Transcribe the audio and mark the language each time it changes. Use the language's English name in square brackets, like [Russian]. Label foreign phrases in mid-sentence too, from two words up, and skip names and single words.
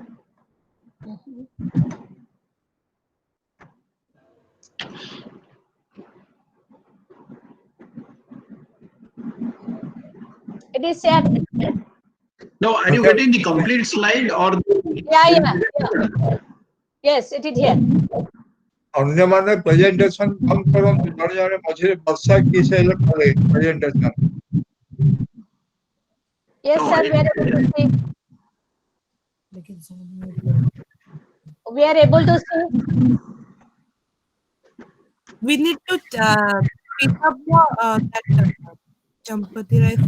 [English] It is shared. No, are you getting the complete slide or? Yeah. Yes, it is here. [Odia] ଅନ୍ୟମାନେ ପ୍ରେଜେଣ୍ଟେସନ ବନ୍ଦ କରନ୍ତୁ, ଜଣେ ଜଣେ ମଝିରେ ବର୍ଷା କିସ୍ ହେଲେ କରେ ପ୍ରେଜେଣ୍ଟେସନ। [English] Yes, No, sir. We are able to see. We are able to see. We need to pick up that Champati rice.